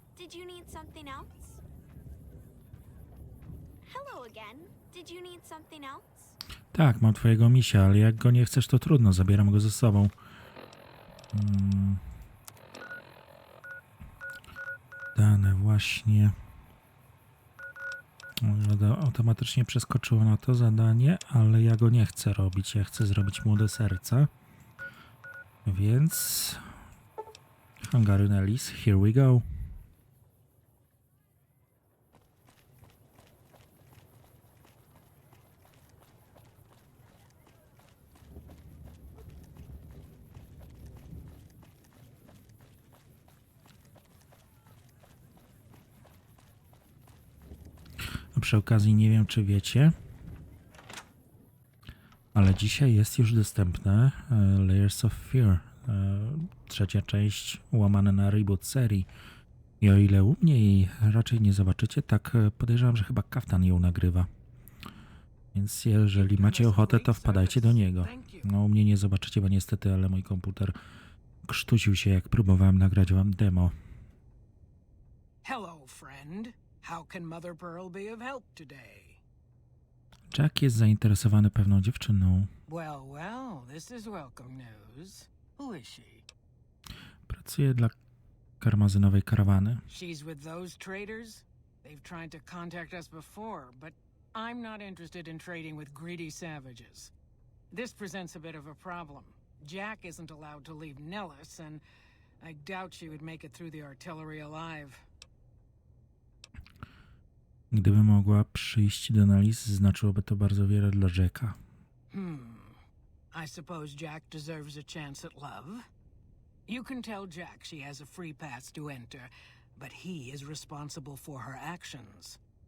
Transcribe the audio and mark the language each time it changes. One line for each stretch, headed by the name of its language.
English: Did you need something else? Hello again. Did you need something else?
Polish: Tak, mam twojego misia, ale jak go nie chcesz, to trudno, zabieram go ze sobą. Dane właśnie. Automatycznie przeskoczyło na to zadanie, ale ja go nie chcę robić. Ja chcę zrobić młode serca. Więc...
English: Hungarian Alice, here we go.
Polish: A przy okazji nie wiem, czy wiecie, ale dzisiaj jest już dostępne Layers of Fear. Trzecia część łamane na reboot serii. I o ile u mnie jej raczej nie zobaczycie, tak podejrzewam, że chyba Kaftan ją nagrywa. Więc jeżeli macie ochotę, to wpadajcie do niego. No u mnie nie zobaczycie, bo niestety, ale mój komputer krztusił się, jak próbowałem nagrać wam demo.
English: Hello, friend. How can Mother Pearl be of help today?
Polish: Jack jest zainteresowany pewną dziewczyną.
English: Well, this is welcome news. Who is she?
Polish: Pracuje dla karmazynowej karawany.
English: She's with those traders? They've tried to contact us before, but I'm not interested in trading with greedy savages. This presents a bit of a problem. Jack isn't allowed to leave Nellis, and I doubt she would make it through the artillery alive.
Polish: Gdyby mogła przyjść do Nelis, znaczyłoby to bardzo wiele dla Jacka.
English: I suppose Jack deserves a chance at love. You can tell Jack she has a free pass to enter, but he is responsible for her actions.